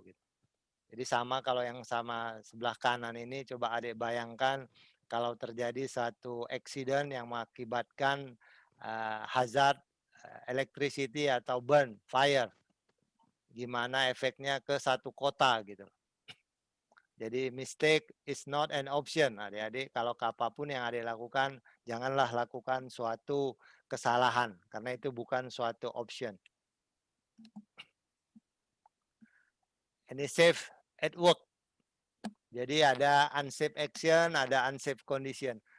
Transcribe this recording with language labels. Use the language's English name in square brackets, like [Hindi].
[Indonesian] Gitu. Jadi sama kalau yang sama sebelah kanan ini, coba adik bayangkan kalau terjadi satu accident yang mengakibatkan hazard electricity atau burn, fire. Gimana efeknya ke satu kota gitu. Jadi [English] mistake is not an option. [Indonesian] Adik-adik, kalau apapun yang adik lakukan, janganlah lakukan suatu kesalahan. Karena itu bukan suatu option. Ini [English] safe at work. [Indonesian] Jadi ada [English] unsafe action, [Indonesian] ada [English] unsafe condition.